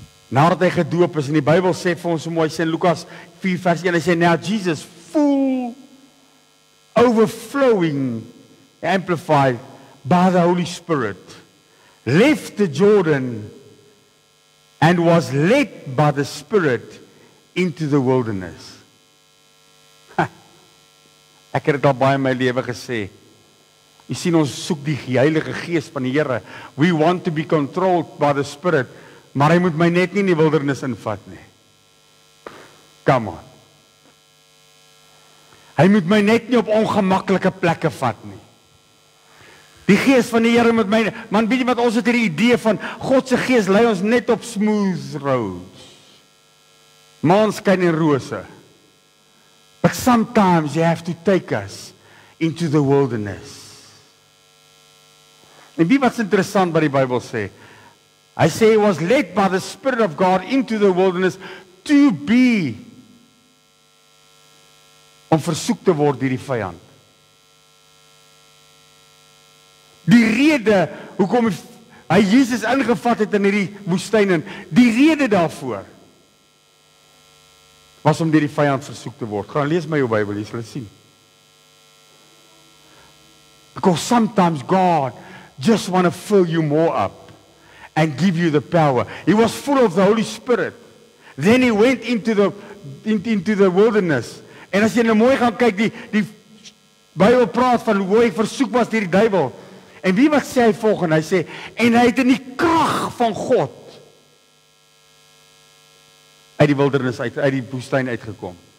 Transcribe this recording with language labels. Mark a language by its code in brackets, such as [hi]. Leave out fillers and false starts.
[af] Nadat hy gedoop is, en die Bybel sê vir ons so mooi, sê in Lukas 4 vers 1, hy sê, [en] now Jesus, full, overflowing, amplified by the Holy Spirit, left the Jordan and was led by the Spirit into the wilderness. [af] Ek het dit al baie in my lewe gesê. Jy sien, ons soek die Heilige Gees van die Here. [en] We want to be controlled by the Spirit, [af] maar hy moet my net nie in die wildernis invat nie. [en] Come on. [af] Hy moet my net nie op ongemaklike plekke vat nie. Die Gees van die Here moet my, man, weet jy wat, ons het hierdie idee van, God se Gees lei ons net op smooth roads. Maanskyn en rose. [en] But sometimes you have to take us into the wilderness. [af] En wie wat's interessant wat die Bybel sê? Hy sê [en] he was led by the Spirit of God into the wilderness to be, [af] om versoek te word deur die vyand. Die rede hoekom hy Jesus ingevat het in hierdie woestyn, en die rede daarvoor was om deur die vyand versoek te word. Gaan lees my jou Bybel, jy sal dit sien. [en] Because sometimes God just want to fill you more up and give you the power. He was full of the Holy Spirit. Then he went into the wilderness. [af] En as jy nou mooi gaan kyk, die Bybel praat van hoe hy versoek was deur die duiwel. En wie wat sê hy volgende? Hy sê, en hy het in die krag van God uit die wildernis uit die woestyn uitgekom.